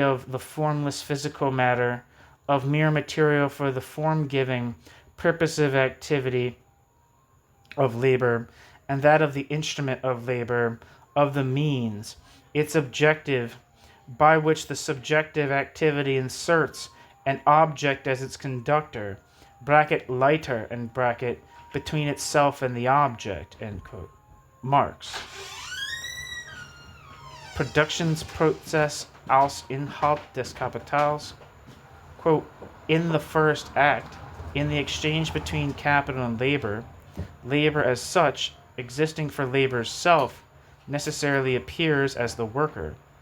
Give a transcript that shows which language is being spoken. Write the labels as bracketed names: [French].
[English] of the formless physical matter, of mere material for the form-giving, purposive activity of labor, and that of the instrument of labor, of the means, its objective, by which the subjective activity inserts an object as its conductor, bracket, Leiter, and bracket, between itself and the object, end quote. Marx. [German] Produktionsprozess als Inhalt des Kapitals. [English] Quote, in the first act, in the exchange between capital and labor, labor as such, existing for labor's self, necessarily appears as the worker.